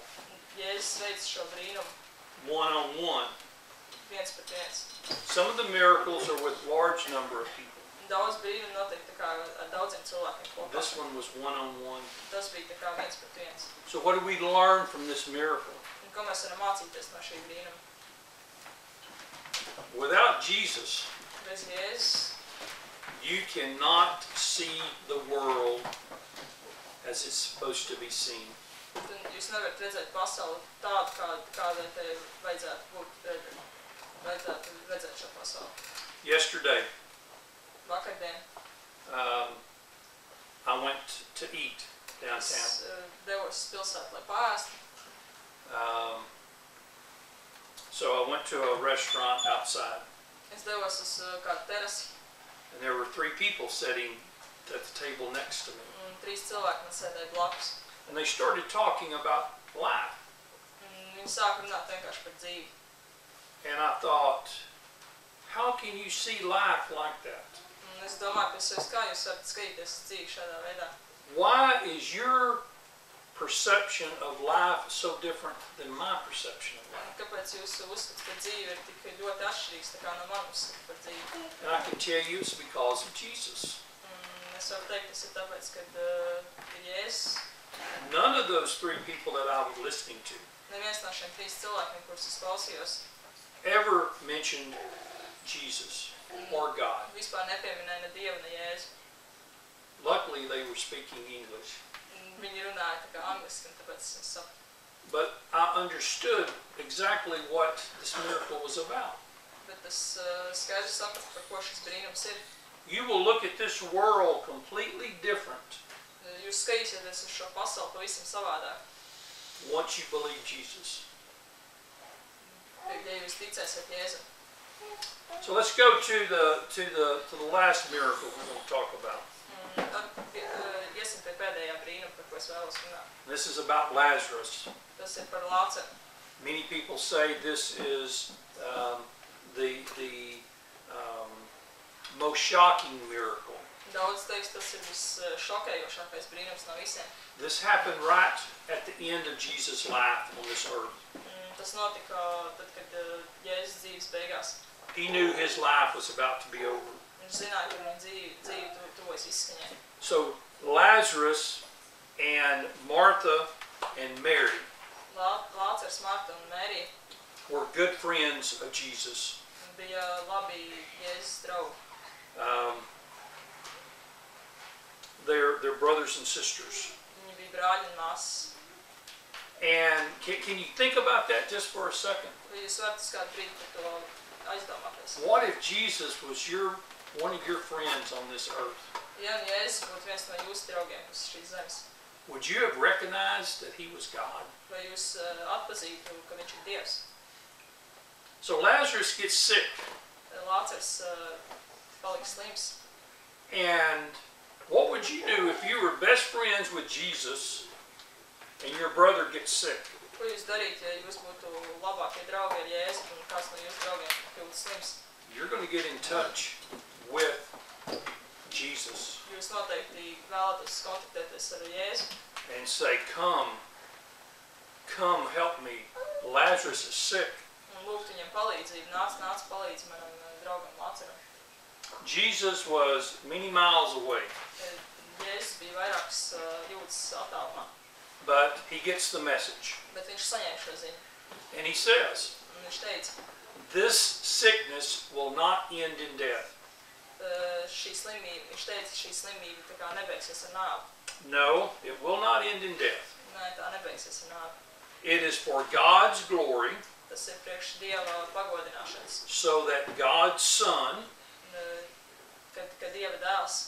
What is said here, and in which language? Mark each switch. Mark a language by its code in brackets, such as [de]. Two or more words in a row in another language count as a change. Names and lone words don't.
[lv] Jēzus veica šo brīnumu [en] one-on-one. [lv] viens pret viens. [en] Some of the miracles are with large number of people. [lv] Daudz brīnumu notiek tā kā ar daudziem cilvēkiem kopā. [en] This one was one-on-one. [lv] Tas bija tā kā viens pret viens. [en] So what do we learn from this miracle? [lv] Un ko mēs varam mācīties no šī brīnuma? [en] Without Jesus, [lv] Bez Jēzus [en] you cannot see the world as it's supposed to be seen. [lv] jūs nevarat redzēt pasauli tādu, kādai te vajadzētu būt, vajadzētu redzēt šo pasauli. [en] Yesterday, [lv] Vakardien [en] I went to eat downtown. [lv] es devos pilsētu, lai pārēstu. [en] So I went to a restaurant outside, [lv] Es devos uz kādu terasi, [en] and there were 3 people sitting at the table next to me. [lv] un 3 cilvēki man sēdēja blakus. [en] And they started talking about life. [lv] Viņi sāka runāt vienkārši par dzīvi. [en] And I thought, how can you see life like that? [lv] Un es domāju pie sevis, kā jūs varat skatīties uz dzīvi šādā veidā. [en] Why is your perception of life so different than my perception of life? [lv] Un kāpēc jūsu uzskats par dzīvi ir tik ļoti atšķirīgs tā kā no manas uzskata par dzīvi? [en] And I can tell you it's because of Jesus. [lv] Un es varu teikt, tas ir tāpēc, ka ir Jēzus. [en] None of those 3 people that I was listening to [lv] Neviens no šiem 3 cilvēkiem, kurus es klausījos, [en] ever mentioned Jesus or God. [lv] vispār nepieminēja ne Dievu, ne Jēzu. [en] Luckily, they were speaking English. [lv] Viņi runāja tā kā angliski, un tāpēc es sapratu. [en] But I understood exactly what this miracle was about. [lv] Bet es skaidri sapratu, par ko šis brīnums ir. [en] You will look at this world completely different [lv] Jūs skatīsieties uz šo pasauli pavisam savādāk, [en] once you believe Jesus. [lv] ja jūs ticēsiet Jēzum. [en] So let's go to the last miracle we're going to talk about. [lv] Iesim pie pēdējā brīnuma, par ko es vēlos runāt. [en] This is about Lazarus. [lv] Tas ir par Lāceru. [en] Many people say this is the most shocking miracle. [lv] Daudz teiks, tas ir visšokējošākais brīnums no visiem. [en] This happened right at the end of Jesus' life on this earth. [lv] Tas notika tad, kad Jēzus dzīves beigās. [en] He knew his life was about to be over. [lv] Viņš zināja, ka viņa dzīve tuvojas izskaņai. [en] So Lazarus and Martha and Mary [lv] Lācers, Marta un Mērija [en] were good friends of Jesus. [lv] bija labi Jēzus draugi. [en] They're brothers and sisters. [lv] Viņi bija brāļi un māsas. [en] And can you think about that just for a second? [lv] Vai jūs varat uz kādu brīdi par to aizdomāties? [en] What if Jesus was one of your friends on this earth? [lv] Ja Jēzus būtu viens no jūsu draugiem uz šīs zemes, [en] Would you have recognized that he was God? [lv] vai jūs atpazītu, ka viņš ir Dievs? [en] So Lazarus gets sick, [lv] Lācers paliks slims. [en] and what would you do if you were best friends with Jesus and your brother gets sick? [lv] Ko jūs darītu, ja jūs būtu labākie draugi ar Jēzu un kāds no jūsu draugiem kļūtu slims? [en] You're going to get in touch with Jesus [lv] Jūs noteikti vēlaties kontaktēties ar Jēzu [en] and say, come help me. Lazarus is sick. [lv] un lūgt viņam palīdzību. Nāc palīdz manam draugam Lāceram. [en] Jesus was many miles away, [lv] Jēzus bija vairākas jūdzes attālumā, [en] but he gets the message. [lv] bet viņš saņēma šo ziņu. [en] And he says, [lv] Un viņš teica, [en] this sickness will not end in death. [lv] Viņš teica, šī slimība tā kā nebeigsies ar nāvi. [en] No, it will not end in death. [lv] Nē, tā nebeigsies ar nāvi. [en] It is for God's glory, [lv] Tas ir priekš Dieva pagodināšanas. [en] so that God's Son [lv] Kad Dieva dēls